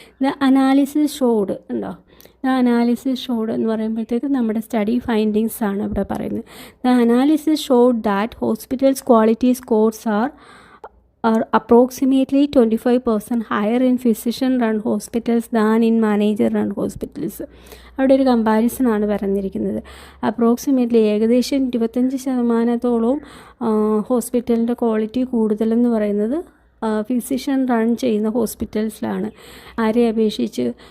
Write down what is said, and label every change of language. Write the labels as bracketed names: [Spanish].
[English] the analysis showed [Malayalam] ഉണ്ടോ? The analysis showed എന്ന് പറയുമ്പോഴത്തേക്ക് നമ്മുടെ സ്റ്റഡി ഫൈൻഡിങ്സ് ആണ് ഇവിടെ പറയുന്നത്. [English] The analysis showed that hospitals quality scores are approximately 25% higher in physician run hospitals than in manager run hospitals. [Malayalam] അവിടെ ഒരു കമ്പാരിസണാണ് പറഞ്ഞിരിക്കുന്നത്. അപ്രോക്സിമേറ്റ്ലി ഏകദേശം 25% ഹോസ്പിറ്റലിൻ്റെ ക്വാളിറ്റി കൂടുതലെന്ന് പറയുന്നത് ഫിസിഷ്യൻ റൺ ചെയ്യുന്ന ഹോസ്പിറ്റൽസിലാണ്. ആരെ അപേക്ഷിച്ച്?